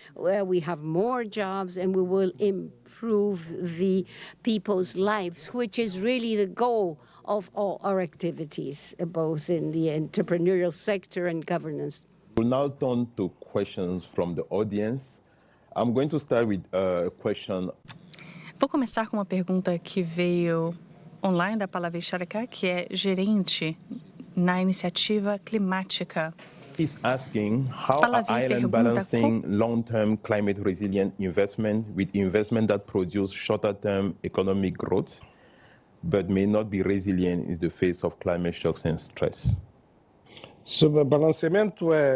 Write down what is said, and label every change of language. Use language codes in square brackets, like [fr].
[en] We have more jobs, and we will improve the people's lives, which is really the goal of all our activities, both in the entrepreneurial sector and governance. We'll now turn to questions from the audience. I'm going to start with a question. [pt] Vou começar com uma pergunta que veio online da Palavra Xaracá, que é gerente na iniciativa climática. [en] He's asking how are Ireland balancing long-term climate resilient investment with investment that produce shorter-term economic growth, but may not be resilient in the face of climate shocks and stress. [pt] Sobre balanceamento